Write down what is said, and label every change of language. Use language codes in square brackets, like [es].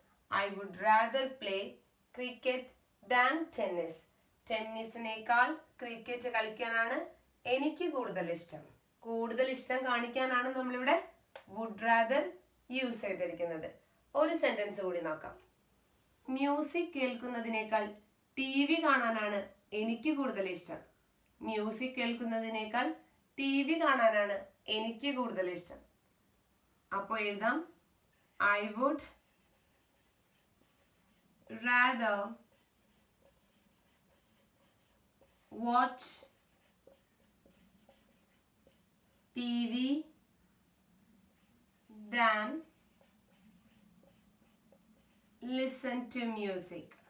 [en] I would rather play cricket than tennis. [ml] ടെന്നീസിനേക്കാൾ cricket കളിക്കാനാണ് എനിക്ക് കൂടുതൽ ഇഷ്ടം. കൂടുതൽ ഇഷ്ടം കാണിക്കാനാണ് നമ്മളിവിടെ വുഡ് റാദർ യൂസ് ചെയ്തിരിക്കുന്നത്. ഒരു സെന്റൻസ് കൂടി നോക്കാം. മ്യൂസിക് കേൾക്കുന്നതിനേക്കാൾ TV കാണാനാണ് എനിക്ക് കൂടുതൽ ഇഷ്ടം. മ്യൂസിക് കേൾക്കുന്നതിനേക്കാൾ TV കാണാനാണ് എനിക്ക് കൂടുതൽ ഇഷ്ടം. അപ്പോൾ എഴുതാം [en] I would rather watch TV than listen to music.